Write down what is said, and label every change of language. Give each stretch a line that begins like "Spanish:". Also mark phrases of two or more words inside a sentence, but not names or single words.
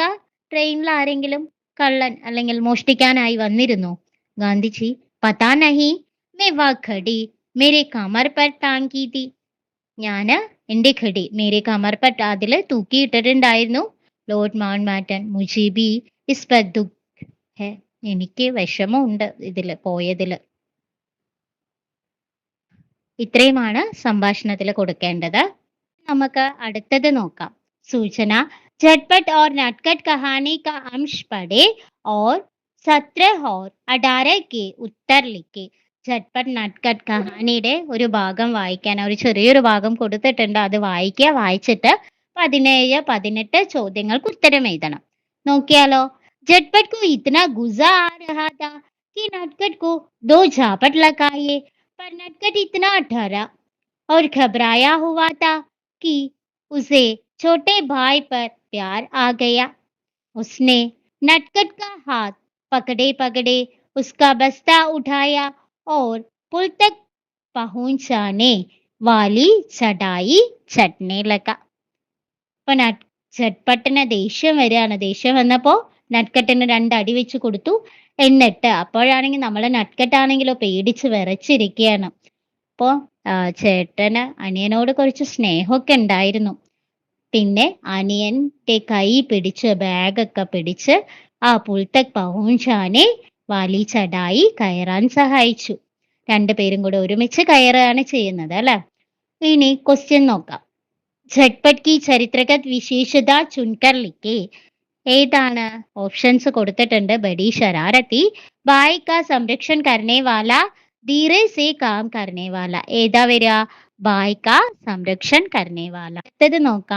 Malayalam: ട്രെയിനിൽ ആരെങ്കിലും കള്ളൻ അല്ലെങ്കിൽ മോഷ്ടിക്കാനായി വന്നിരുന്നോ?
Hindi: गांधीजी, पता नहीं, मे वा घड़ी मेरे कमर पर टांकी थी.
Malayalam: ഞാന് എന്റെ
Hindi: घड़ी मेरे कमर पर
Malayalam: അതില് തൂക്കിയിട്ടിട്ടുണ്ടായിരുന്നു. ലോർഡ് മൗണ്ട് ബാറ്റൺ,
Hindi: മുझे भी इस पर दुख है.
Malayalam: എനിക്ക് വിഷമമുണ്ട് ഇതില് പോയതില്. ഇത്രയുമാണ് സംഭാഷണത്തിൽ കൊടുക്കേണ്ടത്. നമുക്ക് അടുത്തത് നോക്കാം. സൂചന,
Hindi: झटपट और नटखट कहानी का अंश पढ़े और 17 और 18 के उत्तर लिखे.
Malayalam: झटपट നട്ട്കട്ട് കഹാനിയുടെ ഒരു ഭാഗം വായിക്കാൻ ഒരു ചെറിയൊരു ഭാഗം കൊടുത്തിട്ടുണ്ട്. അത് വായിക്കുക. വായിച്ചിട്ട് 17, 18 ചോദ്യങ്ങൾക്ക് ഉത്തരം എഴുതണം. നോക്കിയാലോ.
Hindi: झटपट को इतना गुस्सा आ रहा था कि नटखट को 2 झापट लगाए, पर नटखट इतना डरा और घबराया हुआ था कि उसे छोटे भाई पर प्यार आ गया. उसने नटखट का हाथ पकड़े पकड़े उसका बस्ता उठाया और पुल तक पहुंचाने वाली चढ़ाई चढ़ने लगा.
Malayalam: അപ്പൊ झटपട്ടിന് ദേഷ്യം വരികയാണ്. ദേഷ്യം വന്നപ്പോ നട്ട്കട്ടിന് 2 അടി വെച്ച് കൊടുത്തു. എന്നിട്ട് അപ്പോഴാണെങ്കിൽ നമ്മളെ നട്ട്കട്ടാണെങ്കിലോ പേടിച്ച് വിറച്ചിരിക്കുകയാണ്. അപ്പോ ചേട്ടന് അനിയനോട് കുറച്ച് സ്നേഹമൊക്കെ ഉണ്ടായിരുന്നു. പിന്നെ അനിയന്റെ കൈ പിടിച്ച് ബാഗൊക്കെ പിടിച്ച് ആ
Hindi: पुल तक पहुंचाने वाली चढ़ाई
Malayalam: കയറാൻ സഹായിച്ചു. രണ്ടുപേരും കൂടെ ഒരുമിച്ച് കയറുകയാണ് ചെയ്യുന്നത് അല്ലെ. ഇനി ക്വസ്റ്റ്യൻ നോക്കാം.
Hindi: झटपट की चरित्रगत विशेषता चुनकर लिखें. ഏതാണ്?
Malayalam: ഓപ്ഷൻസ് കൊടുത്തിട്ടുണ്ട്.
Hindi: बड़ी शरारती, भाई का संरक्षण करने वाला, धीरे से काम करने वाला.
Malayalam: ഏതാ വരിക?
Hindi: भाई का संरक्षण करने वाला.
Malayalam: അടുത്തത് നോക്കാം.